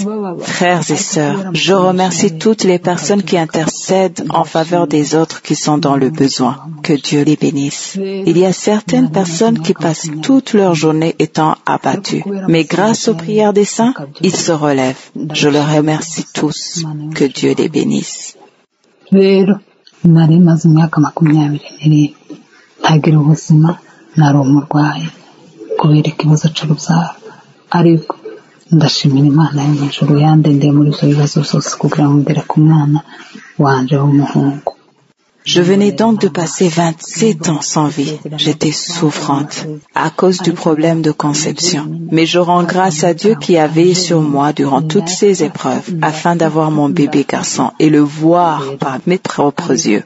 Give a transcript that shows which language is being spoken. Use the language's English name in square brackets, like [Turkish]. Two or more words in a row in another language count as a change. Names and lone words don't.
[French] Frères et sœurs, je remercie toutes les personnes qui intercèdent en faveur des autres qui sont dans le besoin. Que Dieu les bénisse. Il y a certaines personnes qui passent toute leur journée étant abattues. Mais grâce aux prières des saints, ils se relèvent. Je les remercie tous. Que Dieu les bénisse. [Kinyarwanda] kubera ikibazo cy'urubyaro ariko ndashimira Imana yo mu ijuru yandendeye muri ibyo bibazo byose kugira ngo mbere ku mwana wanje w'umuhungu. [French] Je venais donc de passer 27 ans sans vie. J'étais souffrante à cause du problème de conception. Mais je rends grâce à Dieu qui a veillé sur moi durant toutes ces épreuves afin d'avoir mon bébé garçon et le voir par mes propres yeux.